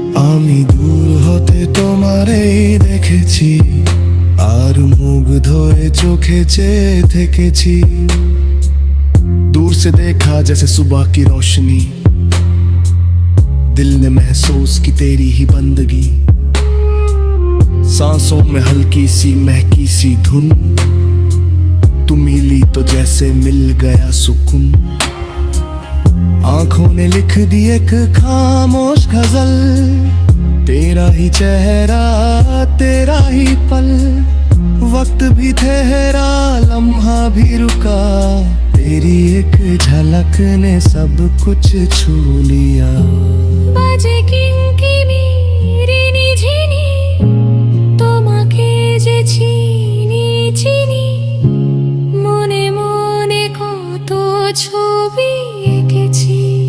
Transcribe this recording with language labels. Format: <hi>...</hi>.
<bn>আমি দূর হতে তোমারেই দেখেছি, আর মুগ্ধ হয়ে চোখে চেয়ে থেকেছি।</bn> <hi>दूर से देखा जैसे सुबह की रोशनी, दिल ने महसूस की तेरी ही बंदगी। सांसों में हल्की सी महकी सी धुन, तू मिली तो जैसे मिल गया सुकून। आंखों ने लिख दी एक खामोश गजल, तेरा ही चेहरा तेरा ही पल, वक्त भी ठहरा लम्हा भी रुका, तेरी एक झलक ने सब कुछ छू लिया।</hi> <bn>বাজে কিঙ্কিনি রিনি ঝিনি, তোমাকে যে চিনি চিনি, মনে মনে কত ছবি এঁকেছি।</bn>